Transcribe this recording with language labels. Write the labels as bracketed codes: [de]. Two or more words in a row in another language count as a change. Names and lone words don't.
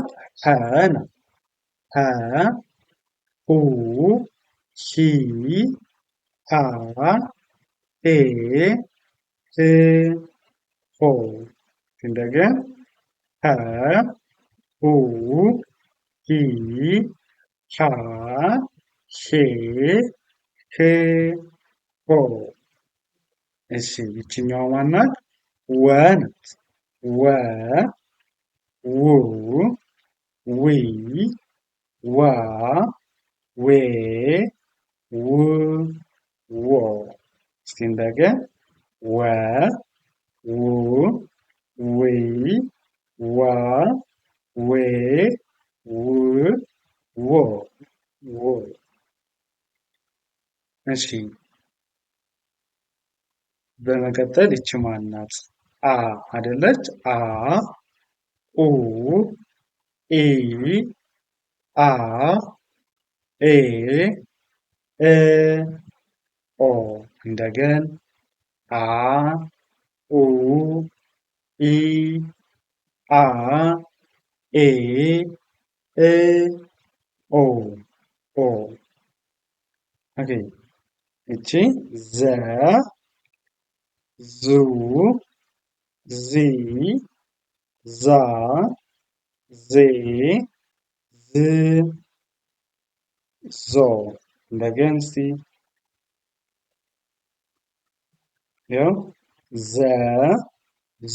[am] ሀ ናት። ሀ ሁ ሂ ሃ ሄ ህ ሆ እንደገና ሀ ሁ ሂ ሃ ሄ ህ ሆ እሺ ይቺኛዋ ማን ናት? ወ ናት። ወ ው ዊ ዋ ዌ ው ዎ እስቲ እንደገና ወ ው ዊ ዋ ዌ ው ዎ ዎ እሺ በመቀጠል ይቺ ማን ናት? አ አይደለች? አ ኡ ኢ አ ኤ እ ኦ እንደገና አ ኡ ኢ አ ኤ እ ኦ ኦ ኦኬ እቺ ዘ ዙ ዚ ዛ ዜ ዝ ዞ እንደገና እስቲ ያው ዘ ዙ